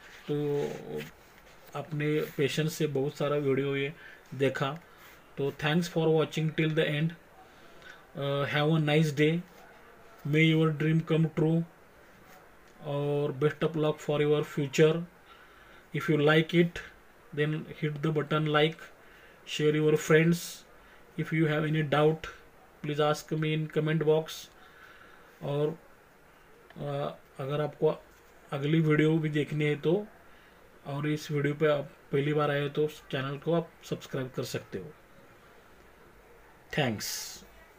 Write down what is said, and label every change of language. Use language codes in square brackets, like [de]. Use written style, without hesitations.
[hi] तो अपने पेशेंस से बहुत सारा वीडियो ये देखा, तो [en] Thanks for watching till the end. Have a nice day, may your dream come true, और best of luck for your future. If you like it then hit the button like, share your friends. If you have any doubt please ask me in comment box। [hi] और अगर आपको अगली video भी देखनी है तो, और इस वीडियो पे आप पहली बार आए हो तो चैनल को आप सब्सक्राइब कर सकते हो। थैंक्स।